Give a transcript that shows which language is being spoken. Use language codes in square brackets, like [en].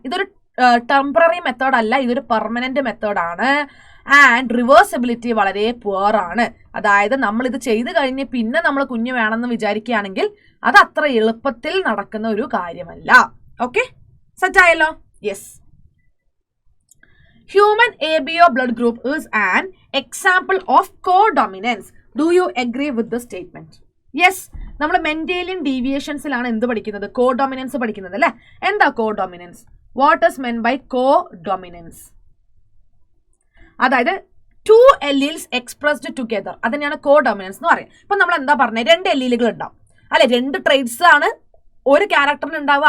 [ml] ഇതൊരു temporary method അല്ല, ഇതൊരു പെർമനന്റ് മെത്തേഡാണ്. ആൻഡ് റിവേഴ്സിബിലിറ്റി വളരെ പുവർ ആണ്. അതായത് നമ്മൾ ഇത് ചെയ്ത് കഴിഞ്ഞ് പിന്നെ നമ്മൾ കുഞ്ഞ് വേണമെന്ന് വിചാരിക്കുകയാണെങ്കിൽ അത് അത്ര എളുപ്പത്തിൽ നടക്കുന്ന ഒരു കാര്യമല്ല. ഓക്കെ, സെറ്റ് ആയല്ലോ? Yes. [en] Human ABO blood group is an example of codominance. Do you agree with the statement? Yes. [ml] നമ്മൾ മെന്റേലിയൻ ഡീവിയേഷൻസിലാണ് എന്ത് പഠിക്കുന്നത്? കോഡോമിനൻസ് പഠിക്കുന്നത് അല്ലെ. എന്താ കോഡോമിനൻസ്? [en] What is meant by codominance? [ml] അതായത് [en] 2 alleles expressed together, [ml] അതിനെയാണ് കോഡോമിനൻസ് എന്ന് പറയുന്നത്. ഇപ്പൊ നമ്മൾ എന്താ പറഞ്ഞത്? 2 alleles ഉണ്ടാവും അല്ലെ. 2 ട്രേറ്റ്സ് ആണ് ഒരു ക്യാരക്ടറിന് ഉണ്ടാവുക.